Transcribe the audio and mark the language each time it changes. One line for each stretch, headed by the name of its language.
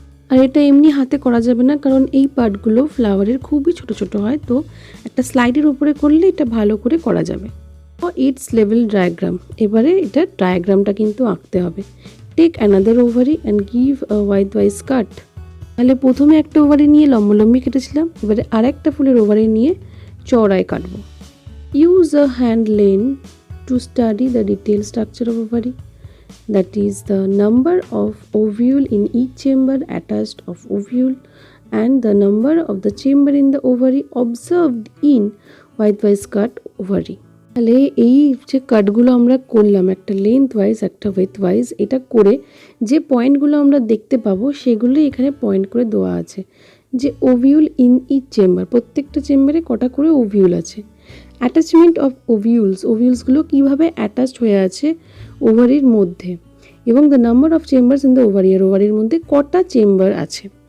Bangla: আর এটা এমনি হাতে করা যাবে না, কারণ এই পার্টগুলো ফ্লাওয়ারের খুবই ছোট ছোট হয়, তো একটা স্লাইডের উপরে করলে এটা ভালো করে করা যাবে।
English: it's level diagram,
Bangla: এবারে এটা ডায়াগ্রামটা কিন্তু আঁকতে হবে।
English: Take another ovary and give a wise cut.
Bangla: তাহলে প্রথমে একটা ওভারি নিয়ে লম্বলম্বি কেটেছিলাম, এবারে আরেকটা ফুলের ওভারি নিয়ে চওড়ায় কাটবো।
English: Use a hand lens to study the detail structure of ovary, that is the number of ovule in each chamber attached of ovule and the number of the chamber in the ovary observed in widthwise cut ovary।
Bangla: তাহলে এই যে কাটগুলো আমরা করলাম, একটা length wise একটা with wise, এটা করে যে পয়েন্টগুলো আমরা দেখতে পাবো সেগুলোই এখানে পয়েন্ট করে দেওয়া আছে। যে
English: ovule in each chamber,
Bangla: প্রত্যেকটা চেম্বারে কটা করে ওভিউল আছে। অ্যাটাচমেন্ট অফ ওভিউলসগুলো কীভাবে অ্যাটাচড হয়ে আছে ওভারির মধ্যে, এবং
English: the number of chambers in the ovary,
Bangla: আর ওভারির মধ্যে কটা চেম্বার আছে।